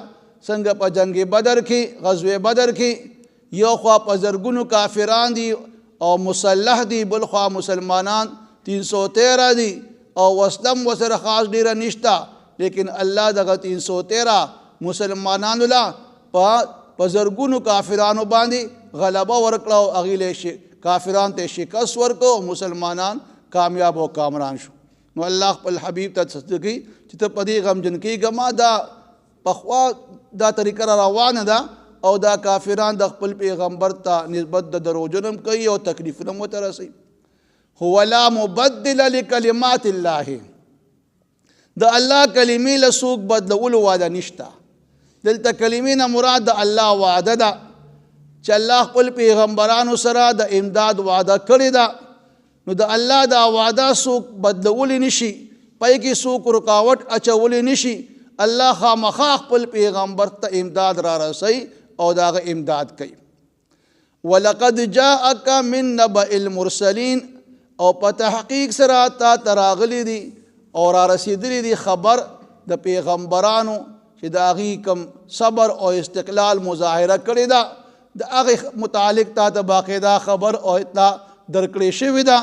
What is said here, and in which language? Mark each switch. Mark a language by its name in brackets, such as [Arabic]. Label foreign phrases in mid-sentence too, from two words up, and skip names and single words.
[Pashto] څنګه په جنگ بدر کې غزوه بدر کې یو خوا په زرګونو کافران دي او مسلح دي بل خوا مسلمانان 313 دي او وسلم وسره خاص ډیره نشته لیکن الله دغه 313 مسلمانانو لا په زرګونو کافرانو باندې غلبه ورکړه او هغې له کافرانو ته شکست ورکړو او مسلمانان کامیاب او کامران شو. نو الله خپل حبیب ته څه کوي چې ته په دې غمجن کېږه ما دا پخوا دا طریقه را روانه ده او دا کافران د خپل پیغمبر ته نسبت د دروغجن هم کوي او تکلیفونه هم ورته رسوي. [Arabic] هو لا مبدل لکلمات الله، [Pashto] د الله کلمې له څوک بدلولو وعده نشته. دلته کلمې نه مراد د الله وعده ده چې الله خپل پیغمبرانو سره د امداد وعده کړې ده. نو د الله دا وعده څوک بدلولی نشي، پای کې څوک رکاوټ اچولی نشي. الله خامخا خپل پیغمبر ته امداد را رسوي او د هغه امداد کوي. [Arabic] ولقد جاءک من نبأ المرسلین، [Pashto] او په تحقیق سره تا ته راغلی دي او را رسېدلی دي خبر د پیغمبرانو چې د هغې کوم صبر او استقلال مظاهره کړې ده، د هغې متعلق تا ته باقاعده خبر او اطلاع درکړې شوې ده.